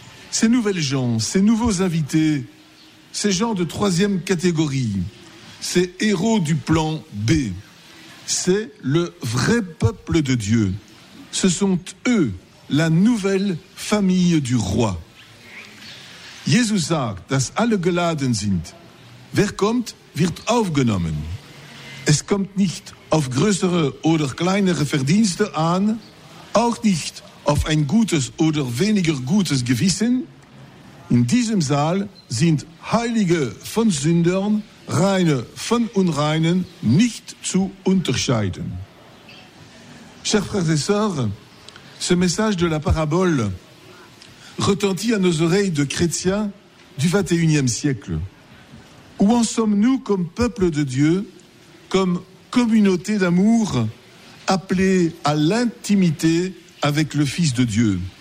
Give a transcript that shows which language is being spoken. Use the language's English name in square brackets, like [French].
[French] Ces nouvelles gens, ces nouveaux invités, ces gens de troisième catégorie, ces héros du plan B, c'est le vrai peuple de Dieu. Ce sont eux, la nouvelle famille du roi. [German] Jésus sagt, dass alle geladen sind. Wer kommt, wird aufgenommen. Es kommt nicht auf größere oder kleinere Verdienste an, auch nicht auf ein gutes oder weniger gutes Gewissen. In diesem Saal sind Heilige von Sündern, Reine von Unreinen nicht zu unterscheiden. [French] Chers frères et sœurs, ce message de la parabole retentit à nos oreilles de chrétiens du 21e siècle. Où en sommes-nous comme peuple de Dieu, comme communauté d'amour, appelée à l'intimité avec le Fils de Dieu?